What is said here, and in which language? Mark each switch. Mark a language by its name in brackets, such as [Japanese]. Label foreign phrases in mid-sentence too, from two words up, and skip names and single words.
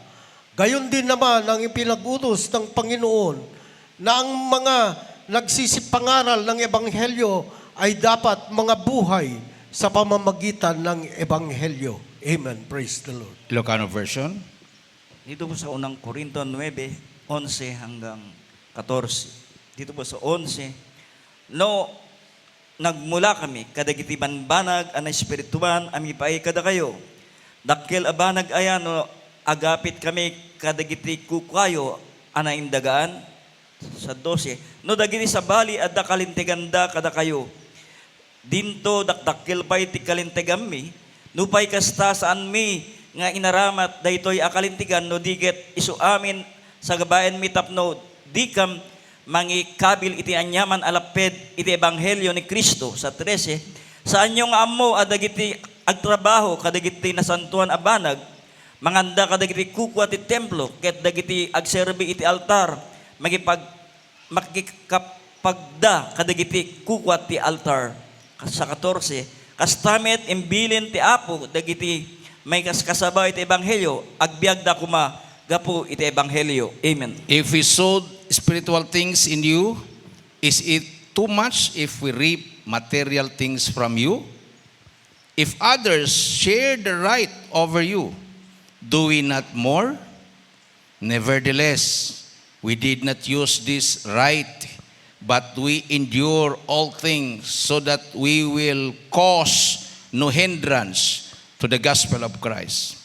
[Filipino] Gayon din naman ang ipinag-utos ng Panginoon na ang mga nagsisipangaral ng Ebanghelyo ay dapat mga buhay sa pamamagitan ng Ebanghelyo. [English] Amen. Praise the Lord. Ilocano version. [Filipino] Dito po sa unang Korinto 9:11 hanggang 14. Dito po sa 11, [Iloko] no, nagmula kami, kadagiti banbanag, ang espirituan, ami paay kada kayo. Dakkel abanag ayan, no, agapit kami, kadagiti kukayo, ana indagaan. Sa 12, no, dagiti sa bali, adda kalintiganda kada kayo. Dinto, dakdakkel pa'y ti kalintigami, nupay kasta saan mi, nga inaramat, daytoy akalintigan, no, diget isu amin, sa gabaen mi tapno, dikam, mangikabil iti anyaman alaped iti ebanghelyo ni Kristo. Sa 13, saan yung amo adagiti agtrabaho kadagiti nasantuan abanag, manganda kadagiti kukwa ti templo, ket dagiti agserbi iti altar, makikapagda kadagiti kukwa ti altar. Sa 14, kastamet imbilin ti Apo dagiti may kaskasabay iti ebanghelyo, agbiag da kuma gapu iti ebanghelyo. Amen. [English] If we sowed spiritual things in you, is it too much if we reap material things from you? If others share the right over you, do we not more? Nevertheless, we did not use this right, but we endure all things so that we will cause no hindrance to the gospel of Christ.